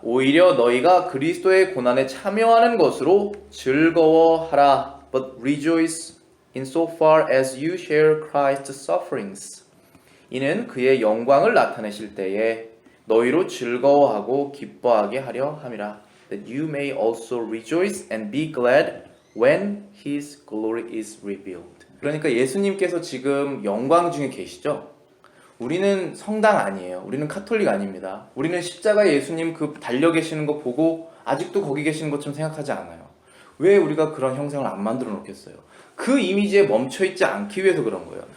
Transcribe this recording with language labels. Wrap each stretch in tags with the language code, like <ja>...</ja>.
<ko>오히려 너희가 그리스도의 고난에 참여하는 것으로 즐거워하라.</ko> <en>But rejoice in so far as you share Christ's sufferings.</en> <ko>이는 그의 영광을 나타내실 때에 너희로 즐거워하고 기뻐하게 하려 함이라.</ko> <en>That you may also rejoice and be glad when His glory is revealed.</en> <ko>그러니까 예수님께서 지금 영광 중에 계시죠? 우리는 성당 아니에요. 우리는 카톨릭 아닙니다. 우리는 십자가 예수님 그 달려 계시는 거 보고 아직도 거기 계시는 것처럼 생각하지 않아요. 왜 우리가 그런 형상을 안 만들어 놓겠어요? 그 이미지에 멈춰 있지 않기 위해서 그런 거예요.</ko>